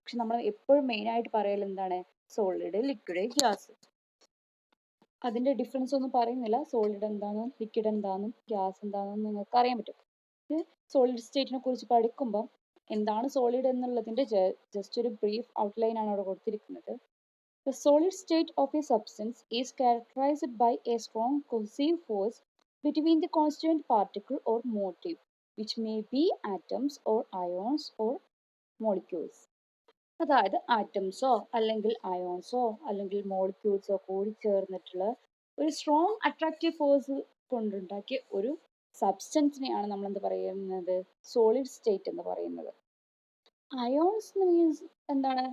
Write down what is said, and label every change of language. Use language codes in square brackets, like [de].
[ml] പക്ഷെ നമ്മൾ എപ്പോഴും മെയിനായിട്ട് പറയൽ എന്താണ്? Solid, liquid, gas. അതിന്റെ ഡിഫറൻസ് ഒന്നും പറയുന്നില്ല. സോളിഡ് എന്താണെന്നും ലിക്വിഡ് എന്താണെന്നും ഗ്യാസ് എന്താണെന്നും നിങ്ങൾക്ക് അറിയാൻ പറ്റും. സോളിഡ് സ്റ്റേറ്റിനെ കുറിച്ച് പഠിക്കുമ്പോൾ എന്താണ് സോളിഡ് എന്നുള്ളതിന്റെ ജസ്റ്റ് ഒരു ബ്രീഫ് ഔട്ട്ലൈൻ ആണ് അവിടെ കൊടുത്തിരിക്കുന്നത്. [en] The solid state of a substance is characterized by a strong cohesive force between the constituent particle or molecule, which may be atoms or ions or molecules. [ml] അതായത് ആറ്റംസോ അല്ലെങ്കിൽ അയോൺസോ അല്ലെങ്കിൽ മോളിക്യൂൾസോ കൂടി ചേർന്നിട്ടുള്ള ഒരു സ്ട്രോങ് അട്രാക്റ്റീവ് ഫോഴ്സ് കൊണ്ടുണ്ടാക്കിയ ഒരു സബ്സ്റ്റൻസിനെയാണ് നമ്മൾ എന്ത് പറയുന്നത്? സോളിഡ് സ്റ്റേറ്റ് എന്ന് പറയുന്നത്. അയോൺസ് മീൻസ് എന്താണ്?